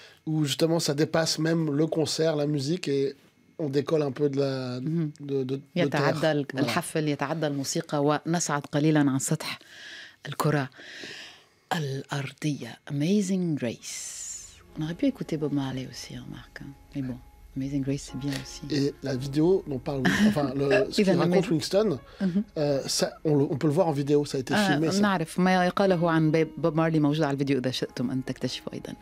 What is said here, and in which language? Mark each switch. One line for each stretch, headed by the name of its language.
French: Où justement ça dépasse même le concert, la musique, et on décolle un peu de la de
Arabic: يتعدى
French: terre.
Arabic: الحفل، يتعدى الموسيقى، ونصعد قليلا عن سطح الكرة الأرضية.
English: Amazing Grace.
French: On aurait pu écouter Bob Marley aussi, remarque. Mais bon, Amazing Grace, c'est bien aussi. Et la vidéo dont parle, enfin, ce qu'il
Arabic: إذا
French: raconte Winston, ça, on peut le voir en vidéo, ça a été filmé. Ça.
Arabic: نعرف ما يقاله عن بوب مارلي موجود على الفيديو إذا شئتم أن تكتشفوا أيضا.